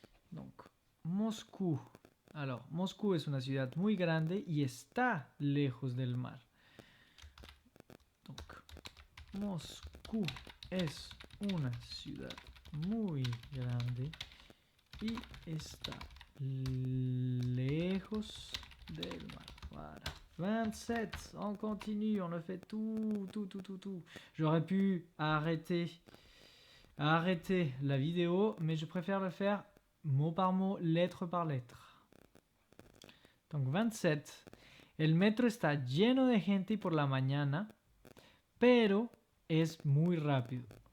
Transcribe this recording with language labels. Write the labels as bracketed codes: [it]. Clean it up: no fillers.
[es] Donc, Moscú. Alors, Moscú es una ciudad muy grande y está lejos del mar. Donc, Moscú es una ciudad muy grande y está lejos del mar. [fr] Voilà. 27. On continue, on le fait tout. J'aurais pu arrêter la vidéo, mais je préfère le faire mot par mot, lettre par lettre. Donc 27. [es] El metro está lleno de gente por la mañana, pero es muy rápido.